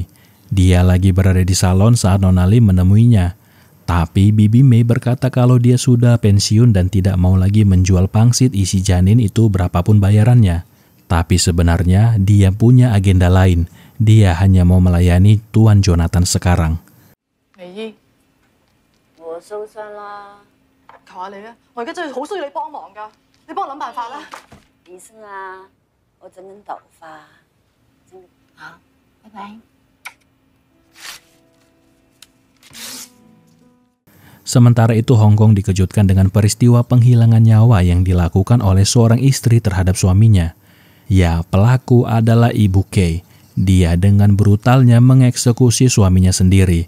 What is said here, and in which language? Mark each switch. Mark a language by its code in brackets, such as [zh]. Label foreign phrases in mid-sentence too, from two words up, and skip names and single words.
[id] Dia lagi berada di salon saat Nona Lee menemuinya. Tapi Bibi Mei berkata kalau dia sudah pensiun dan tidak mau lagi menjual pangsit isi janin itu berapapun bayarannya. Tapi sebenarnya dia punya agenda lain. Dia hanya mau melayani Tuan Jonathan sekarang. [yue] 美姨，我收山啦。求下你啊！我而家真係好需要你幫忙㗎，你幫我諗辦法啦。醫生啊，我整緊頭髮，整好，拜拜。 [id] Sementara itu Hong Kong dikejutkan dengan peristiwa penghilangan nyawa yang dilakukan oleh seorang istri terhadap suaminya. Ya, pelaku adalah Ibu Kay. Dia dengan brutalnya mengeksekusi suaminya sendiri.